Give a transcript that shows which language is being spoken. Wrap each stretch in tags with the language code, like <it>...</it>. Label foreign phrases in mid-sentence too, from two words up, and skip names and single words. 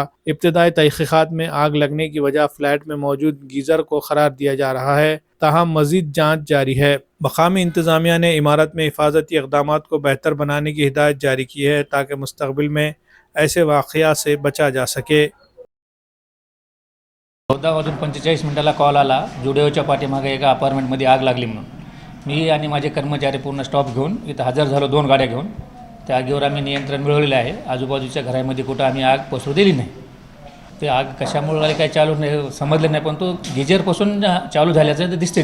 <ur>ابتدائی تحقیقات میں آگ لگنے کی وجہ فلیٹ میں موجود گیزر کو قرار دیا جا رہا ہے، تاہم مزید جانچ جاری ہے۔ مقامی انتظامیہ نے عمارت میں حفاظتی اقدامات کو بہتر بنانے کی ہدایت جاری کی ہے تاکہ مستقبل میں ایسے واقعات سے بچا جا سکے۔</ur> <mr>14:45 कॉल आला जुडिओच्या पाठीमागे एका अपार्टमेंटमध्ये आग लागली म्हणून। मी आणि माझे कर्मचारी पूर्ण स्टॉप घेऊन इथं हजर झालो 2 गाड्या घेऊन। त्या आगीवर आम्ही नियंत्रण मिळवलेलं आहे। आजूबाजूच्या घरामध्ये कुठं आम्ही आग पसरू दिली नाही। ते आग कशामुळे आली काय चालू नाही समजलं नाही, पण तो गिजरपासून चालू झाल्याचं दिसते।</mr>